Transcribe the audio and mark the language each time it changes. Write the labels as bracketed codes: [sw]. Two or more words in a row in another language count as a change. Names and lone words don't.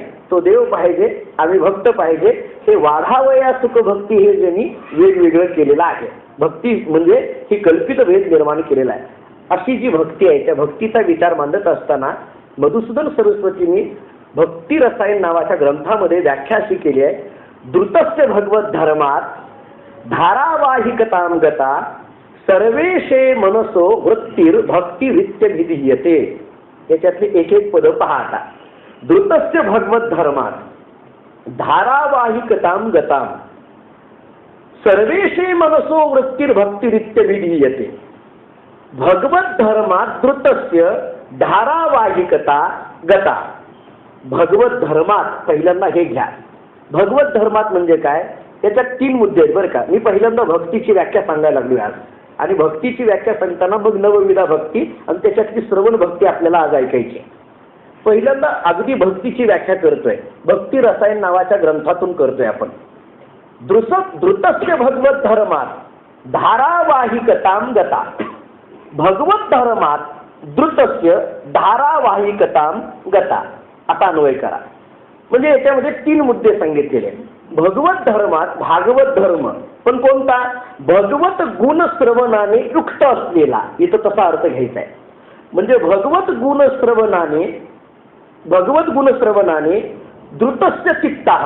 [mr] तो देव पाहिजे, आम्ही भक्त पाहिजे. हे वाढावया सुख भक्ती हे ज्यांनी वेगवेगळं केलेलं आहे. भक्ती म्हणजे ही कल्पित भेद निर्माण केलेला आहे. अशी जी भक्ती आहे त्या भक्तीचा विचार मांडत असताना मधुसूदन सरस्वतींनी भक्ती रसायन नावाच्या ग्रंथामध्ये व्याख्या अशी केली आहे. [sa] द्रुतस्य भगवत धर्मात धारावाहिकतां गता सर्वेशे मनसो वृत्तीर भक्ती रित्य विधीयते. [mr] याच्यातले एक एक पद पहा आता. [sa] द्रुतस्य भगवत धर्मात धारावाहिकतां गतां सर्वेशे मनसो वृत्तीर भक्ती रित्य विधीयते. भगवत धर्मात द्रुतस्य धारावाहिकता गता. [mr] भगवत धर्मात पहिल्यांदा हे घ्या. भगवत धर्मात म्हणजे काय? त्याच्यात 3 मुद्दे आहेत बरं का. मी पहिल्यांदा भक्तीची व्याख्या सांगायला लागलो आज आणि भक्तीची व्याख्या सांगताना मग नवविधा भक्ती आणि त्याच्यातली श्रवण भक्ती आपल्याला आज ऐकायची. पहिल्यांदा अगदी भक्तीची व्याख्या करतोय, भक्ती रसायन नावाच्या ग्रंथातून करतोय आपण. [sa] द्रुतस्य भगवत धर्मात धारावाहिकतां गता. भगवत धर्मात द्रुतस्य धारावाहिकतां गता. [mr] आता अन्वय करा. म्हणजे याच्यामध्ये 3 मुद्दे सांगितलेले. भगवत धर्मात भागवत धर्म पण कोणता? भगवत गुण श्रवणाने युक्त असलेला. इथं तसा अर्थ घ्यायचा आहे. म्हणजे भगवत गुण श्रवणाने [sa] द्रुतस्य चित्तः.